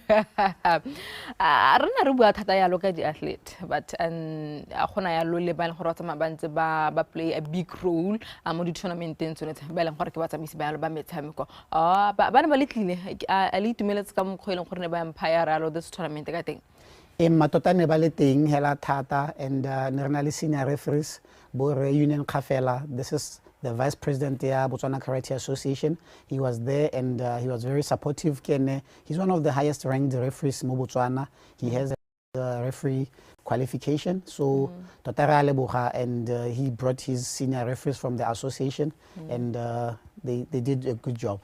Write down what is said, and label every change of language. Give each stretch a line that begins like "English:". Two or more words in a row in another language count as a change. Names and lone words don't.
English: I don't know athlete, but play a big role in the tournament. This tournament, I think.
Tswana: Matota ne ba le teng hela thata, and ne re na le
English: senior referees
Tswana: bo Union Kafela.
English: This is the vice president ya Botswana Karate Association. He was there, and he was very supportive. He's one of the highest ranked referees in Botswana. He has a referee qualification, so and he brought his senior referees from the association, and they did a good job.